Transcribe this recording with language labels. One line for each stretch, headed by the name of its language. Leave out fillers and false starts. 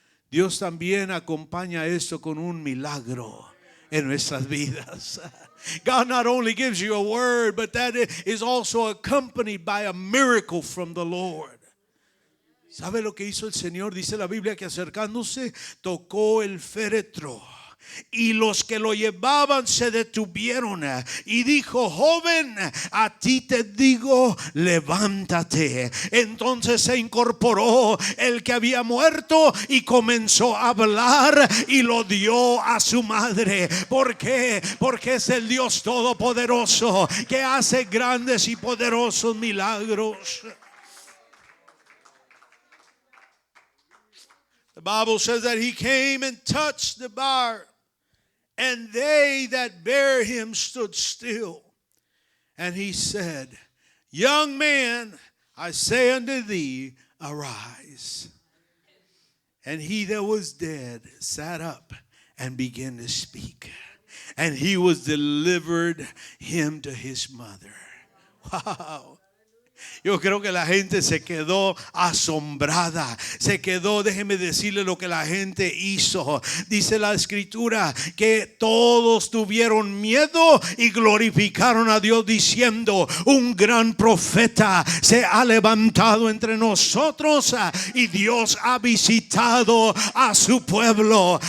Spanish: Dios también acompaña esto con un milagro en nuestras vidas.
English: God not only gives you a word, but that is also accompanied by a miracle from the Lord.
Spanish: ¿Sabe lo que hizo el Señor? Dice la Biblia que acercándose tocó el féretro. Y los que lo llevaban se detuvieron y dijo, joven, a ti te digo, levántate. Entonces se incorporó el que había muerto y comenzó a hablar y lo dio a su madre. ¿Por qué? Porque es el Dios todopoderoso que hace grandes y poderosos milagros.
English: The Bible says that he came and touched the bier, and they that bare him stood still. And he said, young man, I say unto thee, arise. And he that was dead sat up and began to speak. And he was delivered him to his mother. Wow.
Spanish: Yo creo que la gente se quedó asombrada. Se quedó, déjeme decirle lo que la gente hizo. Dice la escritura que todos tuvieron miedo y glorificaron a Dios diciendo, un gran profeta se ha levantado entre nosotros y Dios ha visitado a su pueblo.